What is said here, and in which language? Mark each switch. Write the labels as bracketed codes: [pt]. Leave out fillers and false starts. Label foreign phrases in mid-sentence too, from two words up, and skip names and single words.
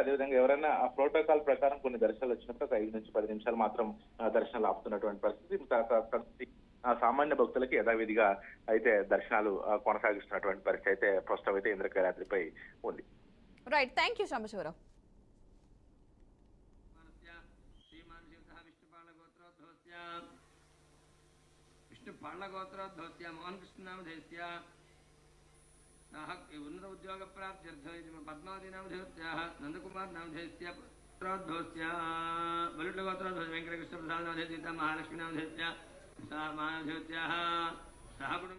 [te] అదేవిధంగా ఎవరైనా ఆ ప్రోటోకాల్ ప్రకారం కొన్ని దర్శనాలు వచ్చినప్పుడు 5 నుంచి 10 నిమిషాలు మాత్రం దర్శనాలు ఆపుతున్నటువంటి పరిస్థితి. సామాన్య భక్తులకి యథావిధిగా అయితే దర్శనాలు కొనసాగిస్తున్నటువంటి పరిస్థితి అయితే ప్రస్తుతం అయితే ఇంద్రకీలాద్రిపై ఉంది. [en] Right, thank you [te] శాంబశివరావు. [sa] विष्णुपालगोत्रोद्भवस्य मोहनकृष्णनामधेयस्य सह उन्नत उद्योग प्राप्त्यर्थं पद्मावतीनामधेयस्याः नन्दकुमारनामधेयस्य पुत्रोद्भवस्य बलुटगोत्रोद्भवस्य वेंकटकृष्णप्रसादनामधेयस्य महालक्ष्मीनामधेयस्य सह महानामधेयस्याः सह कुटुम्ब